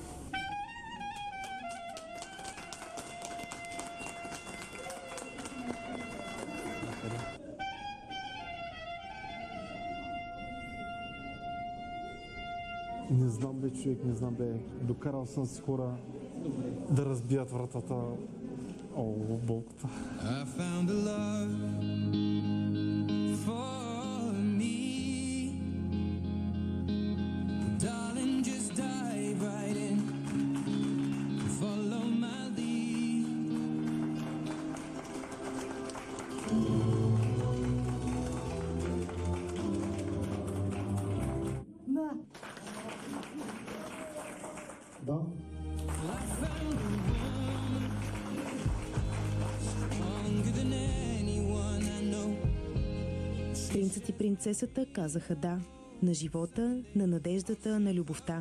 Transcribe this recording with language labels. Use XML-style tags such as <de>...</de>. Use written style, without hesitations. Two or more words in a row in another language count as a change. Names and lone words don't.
<bg>Не знам бе, човек, не знам бе. Докарал съм си хора да разбият вратата. О, болката.</bg> <en>I found a love for me. Darling, just dive right in. Follow my lead.</en> <bg>Да. Принцът и принцесата казаха да на живота, на надеждата, на любовта.</bg>